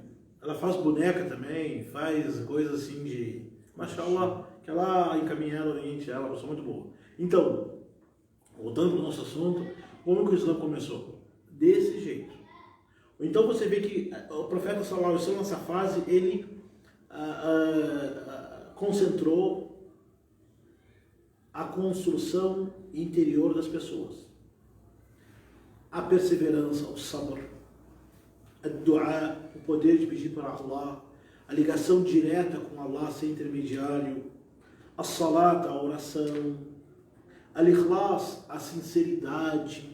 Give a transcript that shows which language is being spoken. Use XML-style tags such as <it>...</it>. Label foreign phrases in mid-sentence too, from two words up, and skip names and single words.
<pt>Ela faz boneca também, faz coisas assim de... Mashallah, que ela encaminha ela, oriente ela, uma pessoa muito boa. Então, voltando para o nosso assunto, como que o Islã começou? Desse jeito. Então você vê que o profeta</pt> <ar>صلى الله عليه وسلم,</ar> <pt>nessa fase, ele concentrou a construção interior das pessoas. A perseverança, o sabr, a dua, o poder de pedir para Allah, a ligação direta com Allah sem intermediário, a salat, a oração, al-ikhlas, a sinceridade.</pt>